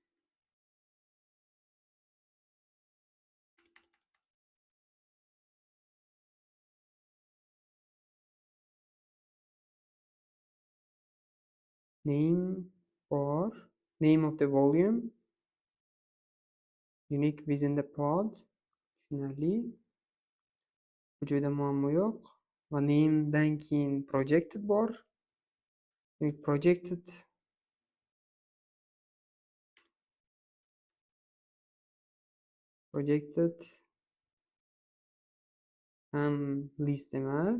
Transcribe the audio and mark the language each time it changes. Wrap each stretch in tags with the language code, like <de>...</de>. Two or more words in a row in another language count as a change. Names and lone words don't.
<uz>Name bor.</uz> <en>Name of the volume. Unique within the pod.</en> <uz>Tushunarli. Bu joyda muammo yo'q. Va namedan keyin projected bor. Demak, projected ham list emas.</uz>